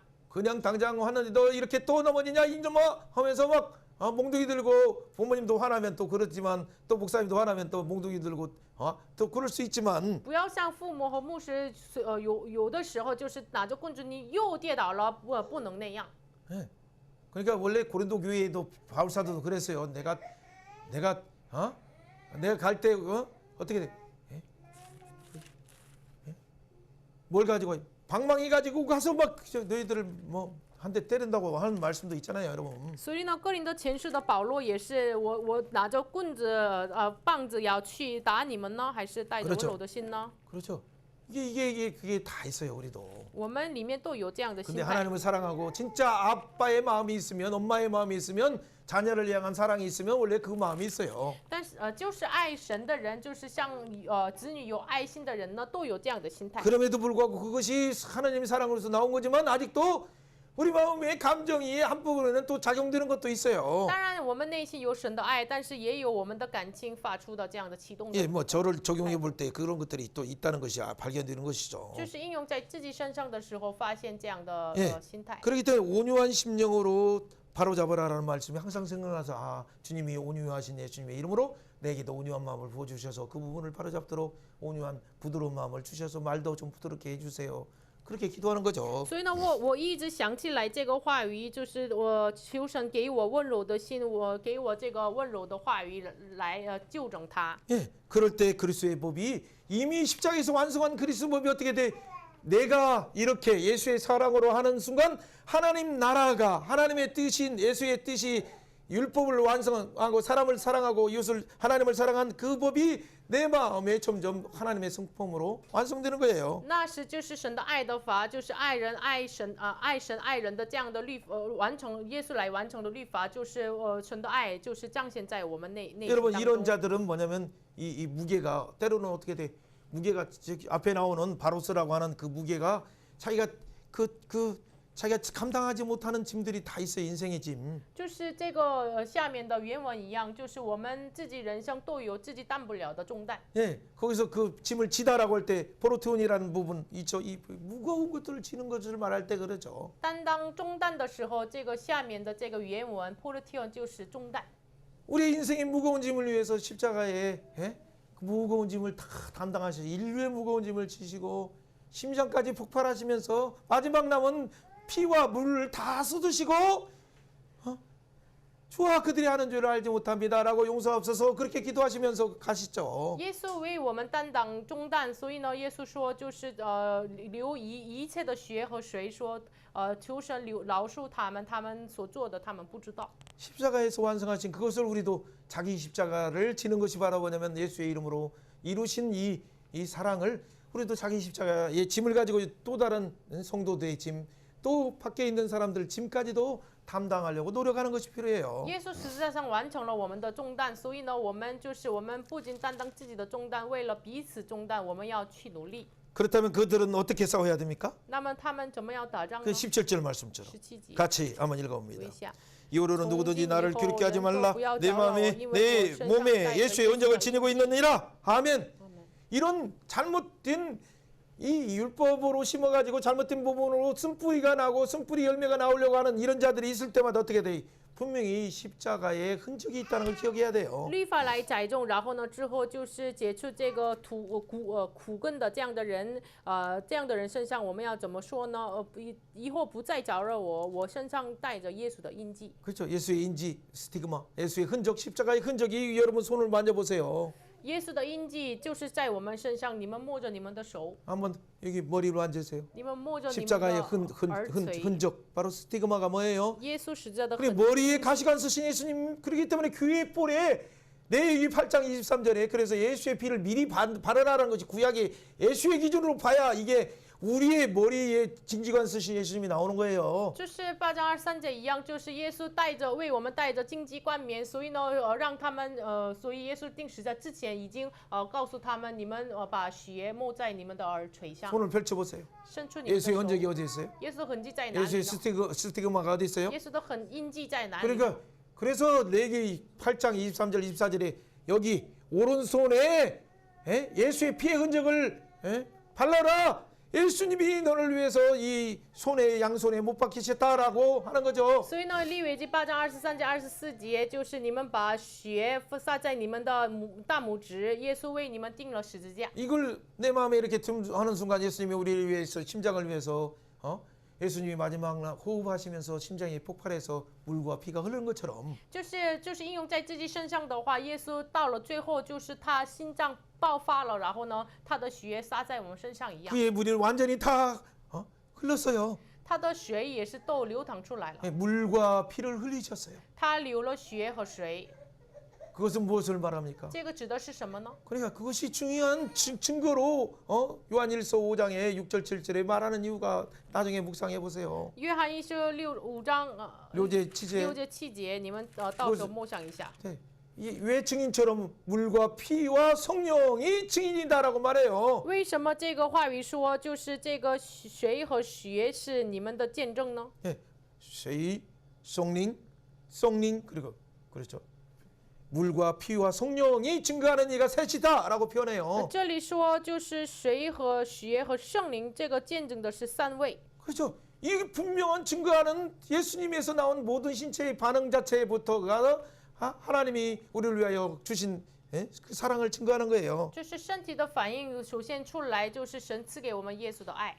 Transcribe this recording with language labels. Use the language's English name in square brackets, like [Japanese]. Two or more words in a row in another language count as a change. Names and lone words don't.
[Korean] 그냥 당장 하는데 너 이렇게 또 넘어지냐 인좀아 하면서 막 몽둥이 들고 부모님도 화나면 또 그렇지만 또 목사님도 화나면 또 몽둥이 들고 또 그럴 수 있지만 [Chinese] 不要像父母和牧师，有的时候就是拿着棍子，你又跌倒了，不能那样。 [Korean] 예. 그러니까 원래 고린도 교회에도 바울 사도도 그랬어요. 내가 갈 때 어떻게 돼? 예? 예? 뭘 가지고 방망이 가지고 가서 막 너희들을 뭐 한 대 때린다고 하는 말씀도 있잖아요, 여러분. [Chinese] 所以呢，哥林多前书的保罗也是，我拿着棍子棒子要去打你们呢，还是带着温柔的心呢？ [Korean] 그렇죠. 그게 다 있어요, 우리도. [Chinese] 我们里面都有这样的心 [Korean] 근데 [Chinese] 态。 [Korean] 하나님을 사랑하고 진짜 아빠의 마음이 있으면 엄마의 마음이 있으면 자녀를 향한 사랑이 있으면 원래 그 마음이 있어요. [Chinese] 但是就是爱神的人，就是像子女有爱心的人呢，都有这样的心态。 [Korean] 그럼에도 불구하고 그것이 하나님의 사랑으로서 나온 거지만 아직도 우리 마음의 감정이 한부분에는 또 작용되는 것도 있어요. [Chinese] 当然，我们内心有神的爱，但是也有我们的感情发出的这样的启动的， [Korean] 예, 뭐 저를 적용해 볼 때 그런 것들이 또 있다는 것이 발견되는 것이죠. [Chinese] 就是应用在自己身上的时候，发现这样的 [Korean] 예 [Chinese] 心态。 [Korean] 그렇기 때문에 온유한 심령으로 바로잡으라라는 말씀이 항상 생각나서 주님이 온유하신 예수님의 이름으로 내게도 온유한 마음을 부어주셔서 그 부분을 바로잡도록 온유한 부드러운 마음을 주셔서 말도 좀 부드럽게 해주세요. 그렇게 기도하는 거죠. [Chinese] 所以呢，我一直想起来这个话语，就是我求神给我温柔的心，给我这个温柔的话语来纠正他。 [Korean] 예, 그럴 때 그리스도의 법이 이미 십자가에서 완성한 그리스도 법이 어떻게 돼? 내가 이렇게 예수의 사랑으로 하는 순간 하나님 나라가 하나님의 뜻인 예수의 뜻이 율법을 완성하고 사람을 사랑하고 이웃을 하나님을 사랑한 그 법이 내 마음에 점점 하나님의 성품으로 완성되는 거예요. [Chinese] 那是就是神的爱的法，就是爱人爱神爱神爱人的这样的完成耶稣来完成的律法，就是神的爱就是彰显在我们内心 [Korean] 여러분 [Chinese] 当 [Korean] 이런 [Chinese] 中。 [Korean] 자들은 뭐냐면 이 무게가 때로는 어떻게 돼? 무게가 앞에 나오는 바로스라고 하는 그 무게가 자기가 자기가 감당하지 못하는 짐들이 다 있어요. 인생의 짐. [Chinese] 就是这个下面的原文一样，就是我们自己人生都有自己担不了的重担。 [Korean] 예, 거기서 그 짐을 지다라고 할 때 포르테온이라는 부분 있죠. 이 무거운 것들을 지는 것을 말할 때 그러죠. [Chinese] 担当重担的时候，这个下面的这个原文 portion 就是重担。 [Korean] 우리 인생의 무거운 짐을 위해서 십자가에 그 무거운 짐을 다 담당하셔서 인류의 무거운 짐을 지시고 심장까지 폭발하시면서 마지막 남은 피와 물을 다 쏟으시고 주와 그들이 하는 줄을 알지 못합니다라고 용서하옵소서 그렇게 기도하시면서 가시죠. [Chinese] 耶稣为我们担当重担，所以呢，耶稣说就是留一切的血和水说，求神饶恕他们，他们所做的他们不知道。 [Korean] 십자가에서 완성하신 그것을 우리도 자기 십자가를 지는 것이 바라 뭐냐면 예수의 이름으로 이루신 이 사랑을 우리도 자기 십자가의 짐을 가지고 또 다른 성도들의 짐, 또 밖에 있는 사람들 짐까지도 담당하려고 노력하는 것이 필요해요. [Chinese] 耶稣实际上完成了我们的重担，所以呢，我们不仅担当自己的重担，为了彼此重担，我们要去努力。 [Korean] 그렇다면 그들은 어떻게 싸워야 됩니까? [Chinese] 那么他们怎么样打仗 [Korean] 그 [Chinese] 呢？ [Korean] 17절 말씀처럼 [Chinese] 17节 [Korean] 같이 한번 [Chinese] 读 [Korean] 읽어봅니다. [Chinese] 一下。 [Korean] 이후로는 누구든지 나를 괴롭게 하지 말라. 내 마음에 내 몸에 예수의 언적을 지니고 있느니라. 아멘. 이런 잘못된 이 율법으로 심어가지고 잘못된 부분으로 쓴뿌리가 나고 쓴뿌리 열매가 나오려고 하는 이런 자들이 있을 때마다 어떻게 돼? 분명히 십자가에 흔적이 있다는 걸 기억해야 돼요. [Chinese] 律法来栽种，然后呢，之后就是解除这个苦根的这样的人，这样的人身上，我们要怎么说呢？以后不再搅扰我，我身上带着耶稣的印记。 [Korean] 그렇죠. 예수의 인지, 스티그마, 예수의 흔적, 십자가의 흔적이 여러분 손을 만져보세요. [Chinese] 耶稣的印记就是在我们身上，你们摸着你们的手， [Korean] 한번 여기 머리로 앉으세요. [Chinese] 你们摸着你们 [Korean] 십자가의 [Chinese] 的耳垂。 [Korean] 흔적, 바로 스티그마가 뭐예요? [Chinese] 耶稣十字架的 [Korean] 그리고 [Chinese] 痕， [Korean] 머리에 가시관 쓰신 예수님 그렇기 때문에 교회 볼에 레위기 8장 23절에 그래서 예수의 피를 미리 바르라는 것이 구약의 예수의 기준으로 봐야 이게 우리의 머리에 징지관 쓰신 예수님이 나오는 거예요. [Chinese] 就是8章23节一样，就是耶稣为我们带着荆棘冠冕，所以呢，让他们所以耶稣定十字架之前已经告诉他们，你们把血抹在你们的耳垂上， [Korean] 손을 펼쳐보세요. [Chinese] 伸出你们的 [Korean] 예수의 [Chinese] 手。 [Korean] 흔적이 어디 있어요? [Chinese] 耶稣的痕迹在哪里 [Korean] 예수의 [Chinese] 呢？ [Korean] 스티그마가 어디 있어요? [Chinese] 耶稣的印记在哪里呢？ [Korean] 그러니까 그래서 레위기 8장 23절 24절에 여기 오른손에 예수의 피의 흔적을 발라라. 예수님이 너를 위해서 이 손에 양손에 못 박히셨다라고 하는 거죠. [Chinese] 所以呢，利未记8章23节、24节，就是你们把血撒在你们的大拇指，耶稣为你们钉了十字架。 [Korean] 이걸 내 마음에 이렇게 하는 순간 예수님이 우리를 위해서 심장을 위해서 예수님이 마지막 날 호흡하시면서 심장이 폭발해서 물과 피가 흐르는 것처럼 [Chinese] 就是应用在自己身上的话，耶稣到了最后，就是他心脏爆发了，然后呢，他的血洒在我们身上一样， [Korean] 그의 물이 완전히 다 흘렀어요. [Chinese] 他的血也是都流淌出来了， [Korean] 물과 피를 흘리셨어요. [Chinese] 他流了血和水， [Korean] 그것은 무엇을 말합니까? [Chinese] 这个指的是什么呢？ [Korean] 그러니까 그것이 중요한 증거로 요한일서 5장에 6절 7절에 말하는 이유가 나중에 묵상해 보세요. [Chinese] 约翰一书5章 [Korean] 6제 7제 [Chinese] 6节7节，你们到时候默想一下。 [Korean] 왜 증인처럼 물과 피와 성령이 증인이다라고 말해요. [Chinese] 为什么这个话语说就是这个水和血是你们的见证呢？ [Korean] 쇠, 성령 그리고 그렇죠. 물과 피와 성령이 증거하는 이가 셋이다라고 표현해요. [Chinese] 这里说就是水和血和圣灵，这个见证的是3位。 [Korean] 그렇죠. 이 분명한 증거하는 예수님에서 나온 모든 신체의 반응 자체부터가 하나님이 우리를 위하여 주신 그 사랑을 증거하는 거예요. [Chinese] 就是身体的反应首先出来，就是神赐给我们耶稣的爱。